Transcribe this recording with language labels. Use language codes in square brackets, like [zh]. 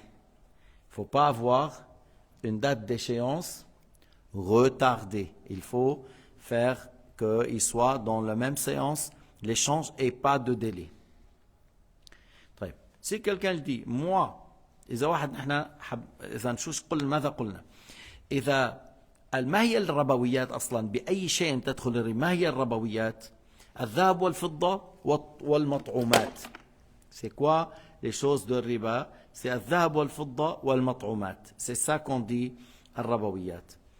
[fr] Il ne faut pas avoir une date d'échéance retardée. Il faut faire qu'il soit dans la même séance, l'échange et pas de délai. [ar] طيب. [fr] Si quelqu'un dit, moi, [ar] إذا واحد نحن إذا شو قلنا ماذا قلنا؟ إذا ما هي الربويات أصلا بأي شيء تدخل الربا؟ ما هي الربويات؟ الذهب والفضة والمطعومات. [fr] C'est quoi les choses de riba? C'est [ar] الذهب والفضة والمطعومات. [fr] C'est ça qu'on dit الربويات.